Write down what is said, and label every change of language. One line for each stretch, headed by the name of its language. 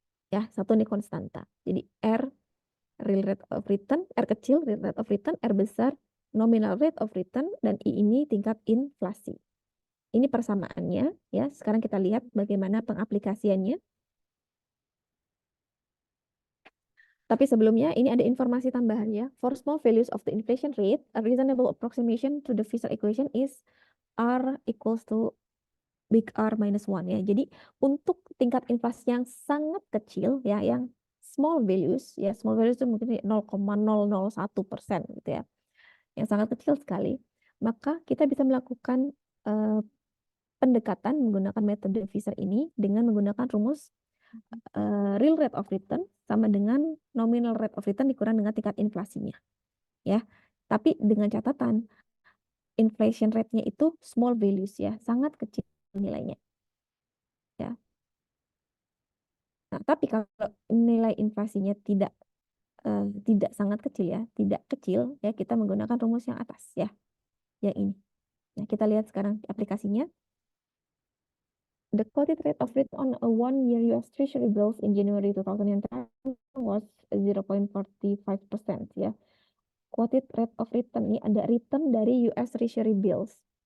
Indonesian: Ya, satu nih konstanta. Jadi R real rate of return, R kecil real rate of return, R besar nominal rate of return, dan I ini tingkat inflasi. Ini persamaannya ya. Sekarang kita lihat bagaimana pengaplikasiannya. Tapi sebelumnya ini ada informasi tambahan ya.
English: For small values of the inflation rate, a reasonable approximation to the Fisher equation is R equals to big R minus 1 ya.
Indonesian: Jadi untuk tingkat inflasi yang sangat kecil ya, yang small values ya, small values itu mungkin 0,001% gitu ya, yang sangat kecil sekali, maka kita bisa melakukan pendekatan menggunakan metode Fisher ini dengan menggunakan rumus real rate of return sama dengan nominal rate of return dikurang dengan tingkat inflasinya ya. Tapi dengan catatan inflation rate-nya itu small values ya, sangat kecil nilainya ya. Nah, tapi kalau nilai inflasinya tidak sangat kecil ya, tidak kecil ya, kita menggunakan rumus yang atas ya, yang ini. Nah, kita lihat sekarang aplikasinya.
English: The quoted rate of return on a 1-year US Treasury bills in January 2010 was 0.45% ya.
Indonesian: Quoted rate of return ini ada return dari US Treasury bills.